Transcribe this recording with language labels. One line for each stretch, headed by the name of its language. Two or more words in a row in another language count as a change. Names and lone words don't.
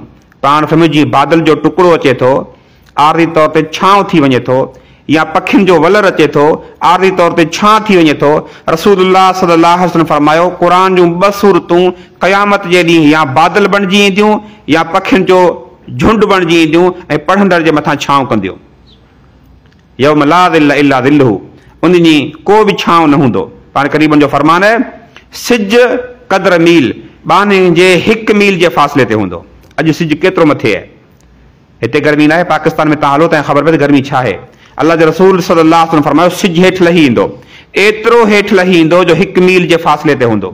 Sindhi: पाण फरमायो जीअं बादल जो टुकड़ो अचे थो आरज़ी तौर ते छांव थी वञे थो, या पखियुनि जो वलर अचे थो आरज़ी तौर ते छां थी वञे थो। रसूलुल्लाह
Arabic: صلى الله عليه وسلم
Sindhi: फरमायो क़ुरान जूं 2 सूरतूं क़यामत जे ॾींहुं या बादल बणिजी ईंदियूं या पखियुनि जो झुंड बणिजी ईंदियूं ऐं पढ़ंदड़ जे मथां छांव कंदियूं।
Arabic: يوم لا ظل إلا ظله,
Sindhi: उन ॾींहुं को बि छांव न हूंदो। पाण करीबन जो फरमान है सिज क़द्र मील, बाने जे 1 मील जे फ़ासिले ते हूंदो। अॼु सिज केतिरो मथे आहे? हिते गर्मी न आहे, पाकिस्तान में तव्हां हलो त ख़बर पए त गर्मी छा आहे। अल्लाह जे रसूल
Arabic: صلى الله عليه وسلم
Sindhi: फरमायो सिज हेठि लही ईंदो, एतिरो हेठि लही ईंदो जो 1 मील जे फ़ासिले ते हूंदो।